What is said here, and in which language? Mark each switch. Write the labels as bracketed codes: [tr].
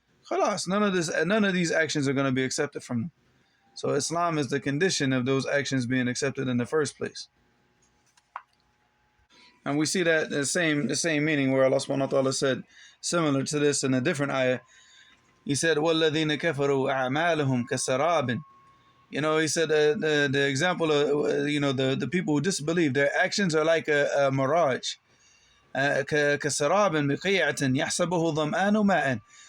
[en] Khalas, none of these actions are going to be accepted from them. So Islam is the condition of those actions being accepted in the first place. And we see that the same meaning where Allah subhanahu wa ta'ala said similar to this in a different ayah. He said, [ar] وَالَّذِينَ كَفَرُوا أَعْمَالُهُمْ كَسَرَابٍ. [en] He said the example of the people who disbelieve, their actions are like a mirage. [ar] كسراب بقيعة يحسبه ظمآن ماء.